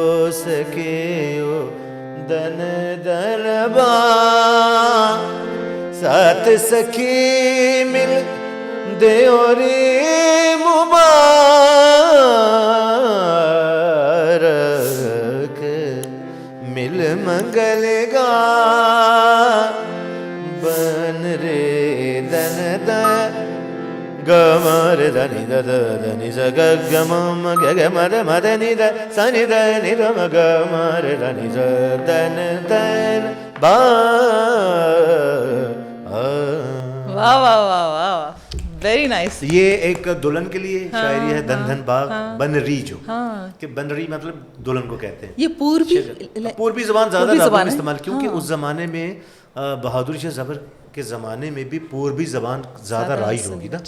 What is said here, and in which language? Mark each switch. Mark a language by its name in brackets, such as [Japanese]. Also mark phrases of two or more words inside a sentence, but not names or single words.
[Hindi] सके ओ, दन दर बाग साथ सखी मिल देओरी मुबारक मिल मंगल गा बन रे दन द गमर धनि द धनि स ग ग म म ग ग म द म द नि द स नि द नि द म ग म र धनि स दन दन बा वाह वाह वाह वाह, [English] very nice. [Hindi] ये एक दुल्हन के लिए शायरी है, धन धन बाग बनरी जो कि बनरी मतलब दुल्हन को कहते हैं। ये पूर्वी ज़बान ज़्यादा पूर्वी ज़बान है। इस्तेमाल, क्योंकि उस ज़माने में बहादुर शाह ज़फ़र के ज़माने में भी पूर्वी ज़बान ज़्यादा राइज होगी ना।